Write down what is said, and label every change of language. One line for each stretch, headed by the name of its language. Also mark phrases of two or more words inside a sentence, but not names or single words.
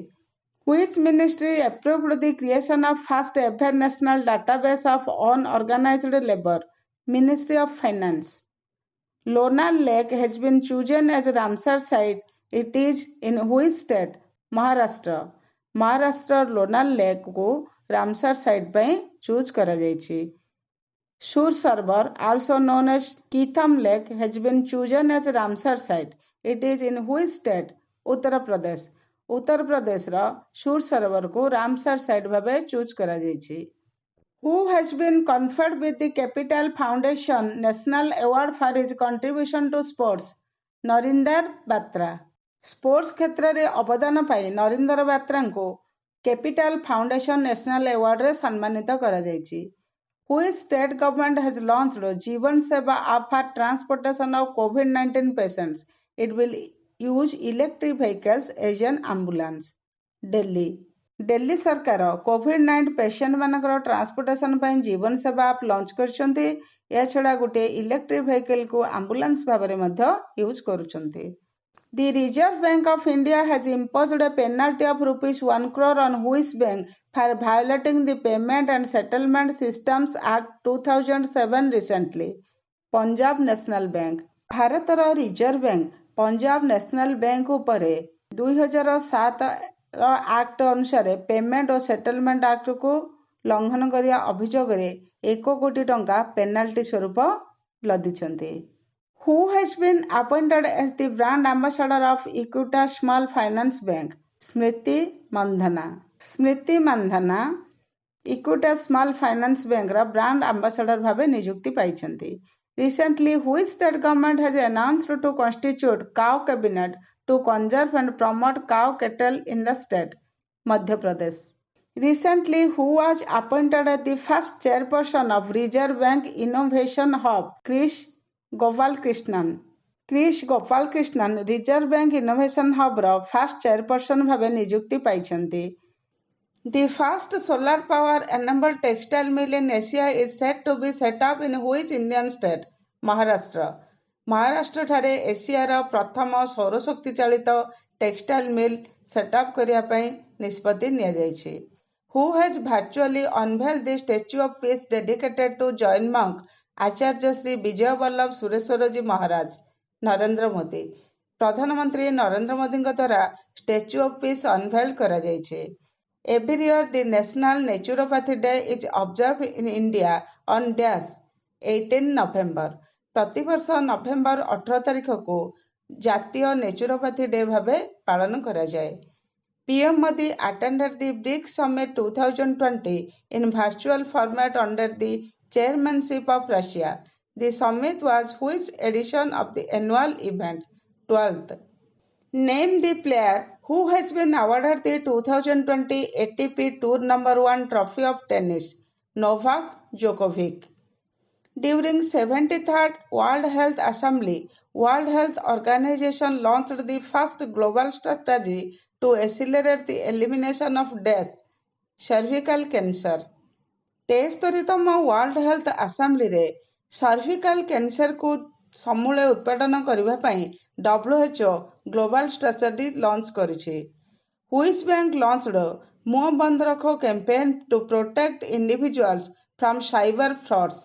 English: Which ministry approved the creation of first ever national database of unorganized labor? Ministry of Finance. Lonar Lake has been chosen as Ramsar site. It is in which state? Maharashtra. Maharashtra Lonar Lake को रामसर साइट
Odia: ପାଇଁ ଚୁଜ୍ କରାଯାଇଛି.
English: Sur Sarbar, also known as Keetham Lake, has been chosen as Ramsar site. It is in which state? उत्तर प्रदेश. उत्तर प्रदेशର ସୁର ସରୋବରକୁ ରାମସର ସାଇଟ୍ ଭାବେ ଚୁଜ୍ କରାଯାଇଛି. Who has been conferred with the Capital Foundation National Award for his contribution to sports?
Odia: ନରିନ୍ଦର ବାତ୍ରା. ସ୍ପୋର୍ଟସ କ୍ଷେତ୍ରରେ ଅବଦାନ ପାଇଁ ନରିନ୍ଦର ବାତ୍ରାଙ୍କୁ କ୍ୟାପିଟାଲ ଫାଉଣ୍ଡେସନ ନ୍ୟାସନାଲ ଆୱାର୍ଡରେ ସମ୍ମାନିତ କରାଯାଇଛି.
English: Which state government has launched ଜୀବନ ସେବା app for transportation of COVID-19 patients? It will use electric vehicles as an ambulance. Delhi.
Odia: ଦିଲ୍ଲୀ ସରକାର କୋଭିଡ-19 ପେସେଣ୍ଟ ମାନଙ୍କର ଟ୍ରାନ୍ସପୋର୍ଟେସନ ପାଇଁ ଜୀବନ ସେବା ଆପ୍ ଲଞ୍ଚ କରିଛନ୍ତି. ଏହାଛଡ଼ା ଗୋଟିଏ
English: electric vehicleକୁ
Odia: ଆମ୍ବୁଲାନ୍ସ ଭାବରେ ମଧ୍ୟ ୟୁଜ୍ କରୁଛନ୍ତି.
English: The Reserve Bank of India has imposed a penalty of rupees 1 crore on which bank for violating the Payment and Settlement Systems Act 2007 recently?
Odia: ପଞ୍ଜାବ ନ୍ୟାସନାଲ ବ୍ୟାଙ୍କ. ଭାରତର ରିଜର୍ଭ ବ୍ୟାଙ୍କ ପଞ୍ଜାବ ନ୍ୟାସନାଲ ବ୍ୟାଙ୍କ ଉପରେ 2007 ର ଆକ୍ଟ ଅନୁସାରେ ପେମେଣ୍ଟ ଓ ସେଟଲମେଣ୍ଟ ଆକ୍ଟକୁ ଲଙ୍ଘନ କରିବା ଅଭିଯୋଗରେ 1 କୋଟି ଟଙ୍କା ପେନାଲ୍ଟି ସ୍ୱରୂପ ଲଦିଛନ୍ତି.
English: Who has been appointed as the brand ambassador of Equitas Small Finance Bank?
Odia: ସ୍ମୃତି ମନ୍ଧାନା. ସ୍ମୃତି ମନ୍ଧାନା Equitas Small Finance Bankର ବ୍ରାଣ୍ଡ ଆମ୍ବାସାଡର ଭାବେ ନିଯୁକ୍ତି ପାଇଛନ୍ତି.
English: Recently, which state government has announced to constitute cow cabinet to conserve and promote cow cattle in the state? ମଧ୍ୟପ୍ରଦେଶ. Recently, who was appointed as the first chairperson of Reserve Bank Innovation Hub? Krish Gopalkrishnan.
Odia: କ୍ରିସ୍ ଗୋପାଳକୃଷ୍ଣନ ରିଜର୍ଭ ବ୍ୟାଙ୍କ ଇନୋଭେସନ ହବ୍ର
English: first chairperson
Odia: ଭାବେ ନିଯୁକ୍ତି ପାଇଛନ୍ତି।
English: The first solar power enabled textile mill in Asia is said to be set up in which Indian state? Maharashtra.
Odia: ମହାରାଷ୍ଟ୍ର ଠାରେ ଏସିଆର ପ୍ରଥମ ସୌରଶକ୍ତି ଚାଳିତ
English: textile mill setup
Odia: କରିବା ପାଇଁ ନିଷ୍ପତ୍ତି ନିଆଯାଇଛି।
English: Who has virtually unveiled the statue of peace dedicated to Jain monk ଆଚାର୍ଯ୍ୟ ଶ୍ରୀ ବିଜୟ ବଲ୍ଲଭ ସୁରେଶ୍ୱରଜୀ ମହାରାଜ?
Odia: ନରେନ୍ଦ୍ର ମୋଦି। ପ୍ରଧାନମନ୍ତ୍ରୀ ନରେନ୍ଦ୍ର ମୋଦିଙ୍କ ଦ୍ୱାରା
English: statue of peace unveil
Odia: କରାଯାଇଛି।
English: Every year the National Naturopathy Day is observed in India on dash 18 November.
Odia: ପ୍ରତିବର୍ଷ ନଭେମ୍ବର 18 ତାରିଖକୁ ଜାତୀୟ
English: naturopathy day
Odia: ଭାବେ ପାଳନ କରାଯାଏ।
English: PM Modi attended the BRICS Summit 2020 in virtual format under the chairmanship of Russia. The summit was which edition of the annual event? 12th. Name the player who has been awarded the 2020 ATP Tour No. 1 trophy of tennis? Novak Djokovic. During 73rd World Health Assembly, World Health Organization launched the first global strategy to accelerate the elimination of death, cervical cancer.
Odia: 73ତମ ୱାର୍ଲଡ ହେଲ୍ଥ ଆସେମ୍ବଲିରେ
English: cervical cancerକୁ
Odia: ସମୂଳେ ଉତ୍ପାଦନ କରିବା ପାଇଁ WHO
English: global strategy launch
Odia: କରିଛି।
English: Which bank launched ମୁହଁ ବନ୍ଦ ରଖ campaign to protect individuals from cyber frauds?